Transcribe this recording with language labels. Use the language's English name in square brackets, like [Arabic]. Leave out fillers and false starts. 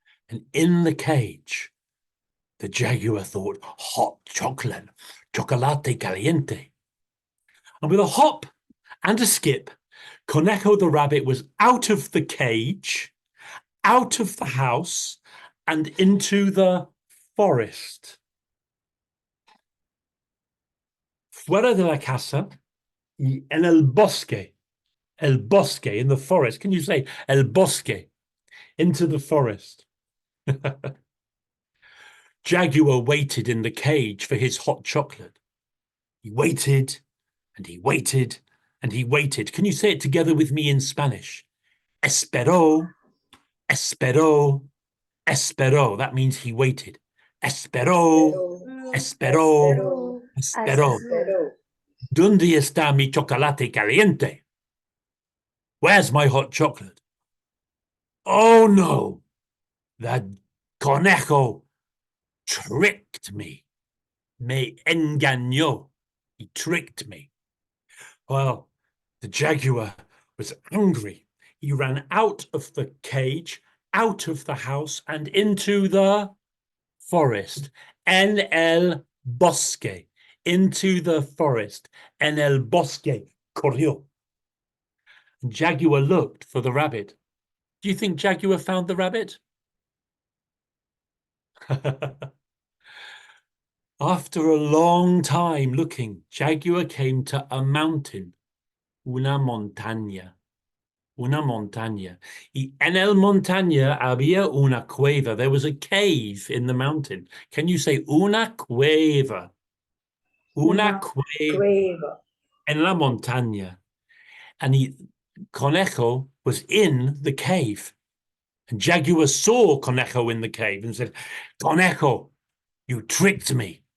[English] And in the cage, the jaguar thought, hot chocolate, [Spanish] chocolate caliente. [English] And with a hop and a skip, Conejo the rabbit was out of the cage, out of the house, and into the forest. [Spanish] Fuera de la casa, y en el bosque, [English] in the forest. Can you say el bosque? Into the forest. Jaguar waited in the cage for his hot chocolate. He waited, and he waited, and he waited. Can you say it together with me in Spanish? [Spanish] Esperó, esperó, esperó. [English] That means he waited. [Spanish] Esperó, esperó, esperó. ¿Dónde está mi chocolate caliente? [English] Where's my hot chocolate? Oh no, the conejo tricked me. [Spanish] Me engañó. [English] He tricked me. Well, the jaguar was angry. He ran out of the cage, out of the house, and into the forest. [Spanish] En el bosque. [English] Into the forest. [Spanish] En el bosque. Corrió. [English] And Jaguar looked for the rabbit. Do you think Jaguar found the rabbit? After a long time looking, Jaguar came to a mountain. [Spanish] Una montaña. Una montaña. Y en el montaña había una cueva. [English] There was a cave in the mountain. Can you say una cueva? [Spanish] Una cueva. En la montaña. [English] And Conejo was in the cave. And Jaguar saw Conejo in the cave and said, Conejo, you tricked me.